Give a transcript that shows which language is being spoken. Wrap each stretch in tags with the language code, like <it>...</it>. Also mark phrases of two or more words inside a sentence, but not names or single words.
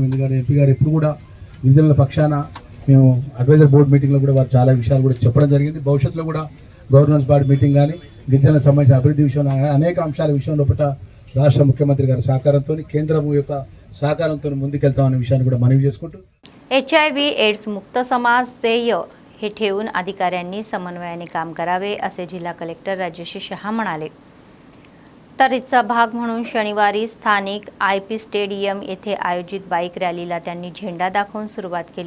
<te>ఎందుకంటే ఎంపీ గారు ఎప్పుడు కూడా గిరిజనుల పక్షాన మేము</te> <en>advisor board meetingలో</en> <te>కూడా వారు చాలా విషయాలు కూడా చెప్పడం జరిగింది. భవిష్యత్తులో కూడా</te> <en>governance body meeting</en> <te>కానీ గిరిజనులకు సంబంధించిన అభివృద్ధి విషయంలో అనేక అంశాల విషయంలో రాష్ట్ర ముఖ్యమంత్రి గారి సహకారంతో కేంద్రం యొక్క సహకారంతో ముందుకెళ్తామనే विषयाన్ని కూడా మనవి చేసుకుంటూ</te> <mr>HIV एड्स मुक्त समाज ध्येय हे ठेवून अधिकाऱ्यांनी समन्वयाने काम करावे असे जिल्हा कलेक्टर राजेश शहा म्हणाले. तर इथचा भाग म्हणून शनिवारी स्थानिक IP स्टेडियम येथे आयोजित</mr> <en>bike rallyला</en> <mr>त्यांनी झेंडा दाखवून सुरुवात केली.</mr>